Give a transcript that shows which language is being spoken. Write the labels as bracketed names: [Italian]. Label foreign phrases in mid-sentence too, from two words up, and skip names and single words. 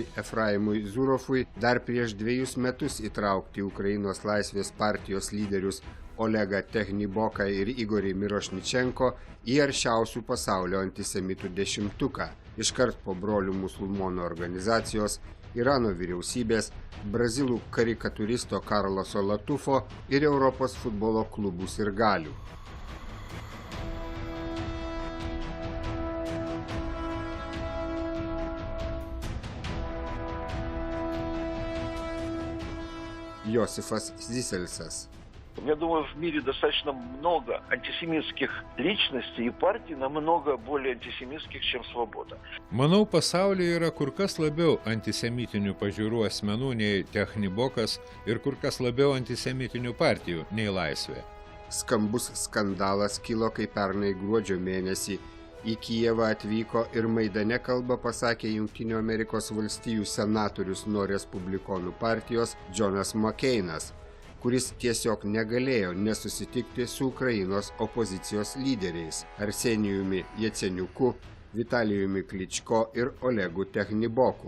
[Lithuanian] Efraimui Zurofui dar prieš 2 metus įtraukti Ukrainos laisvės partijos lyderius Olegą Techniboką ir Igorį Mirošničenko į aršiausių pasaulio antisemitų 10-tuką, iškart po brolių musulmonų organizacijos, Irano vyriausybės, brazilų karikatūristo Karloso Latufo ir Europos futbolo klubų sirgalių. Josifas Ziselsas. [Russian] Я думаю, в мире достаточно много антисемитских личностей и партий, намного более антисемитских, чем «Свобода». [Lithuanian] Manau, pasaulyje yra kur kas labiau antisemitinių pažiūrų asmenų nei Technibokas ir kur kas labiau antisemitinių partijų nei Laisvė. Skambus skandalas kilo, kai pernai gruodžio mėnesį į Kijevą atvyko ir Maidane kalbą pasakė Jungtinių Amerikos valstijų senatorius nuo Respublikonų partijos Johnas McCainas, kuris tiesiog negalėjo nesusitikti su Ukrainos opozicijos lyderiais Arsenijumi Jaceniuku, Vitalijumi Kličko ir Olegu Techniboku.